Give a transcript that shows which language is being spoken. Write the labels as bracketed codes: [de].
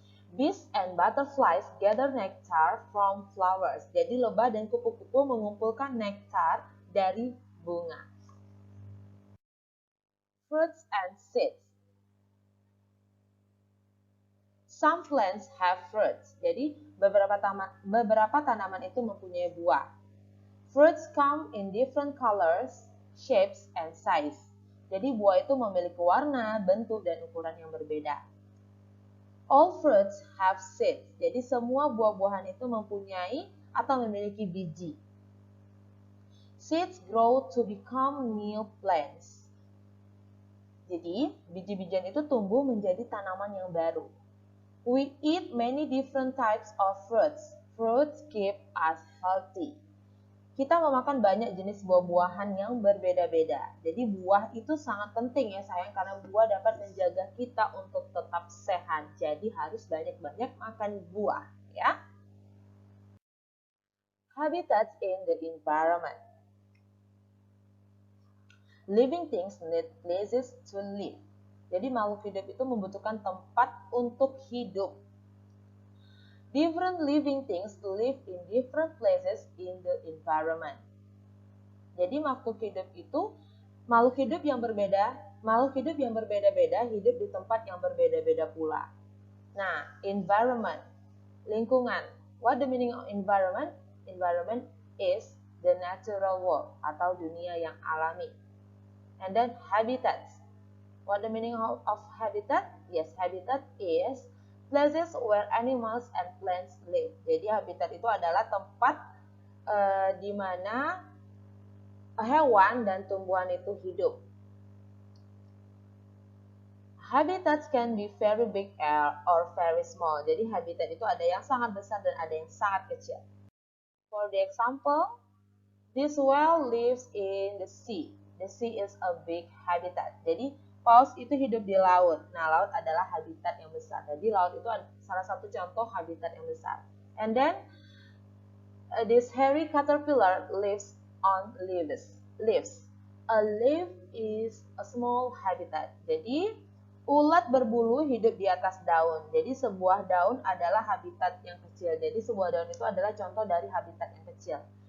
[en] Bees and butterflies gather nectar from flowers. [id] Jadi lebah dan kupu-kupu mengumpulkan nektar dari bunga. [en] Fruits and seeds. Some plants have fruits. [id] Jadi beberapa tanaman itu mempunyai buah. [en] Fruits come in different colors, shapes, and size. [id] Jadi buah itu memiliki warna, bentuk, dan ukuran yang berbeda. [en] All fruits have seeds. [id] Jadi semua buah-buahan itu mempunyai atau memiliki biji. [en] Seeds grow to become new plants. [id] Jadi biji-bijian itu tumbuh menjadi tanaman yang baru. [en] We eat many different types of fruits. Fruits keep us healthy. [id] Kita memakan banyak jenis buah-buahan yang berbeda-beda. Jadi buah itu sangat penting ya sayang, karena buah dapat menjaga kita untuk tetap sehat. Jadi harus banyak-banyak makan buah ya. [en] Habitats in the environment. Living things need places to live. [id] Jadi makhluk hidup itu membutuhkan tempat untuk hidup. [en] Different living things live in different places in the environment. [id] Jadi makhluk hidup itu makhluk hidup yang berbeda-beda hidup di tempat yang berbeda-beda pula. Nah, environment, lingkungan. [en] What the meaning of environment? Environment is the natural world [id] atau dunia yang alami. [en] And then habitats. What the meaning of habitat? Yes, habitat is places where animals and plants live. [id] Jadi habitat itu adalah tempat di mana hewan dan tumbuhan itu hidup. [en] Habitats can be very big or very small. [id] Jadi habitat itu ada yang sangat besar dan ada yang sangat kecil. [en] For the example, this whale lives in the sea. The sea is a big habitat. [id] Jadi paus itu hidup di laut. Nah, laut adalah habitat yang besar. Jadi laut itu salah satu contoh habitat yang besar. [en] And then this hairy caterpillar lives on leaves. A leaf is a small habitat. [id] Jadi ulat berbulu hidup di atas daun. Jadi sebuah daun adalah habitat yang kecil. Jadi sebuah daun itu adalah contoh dari habitat yang kecil.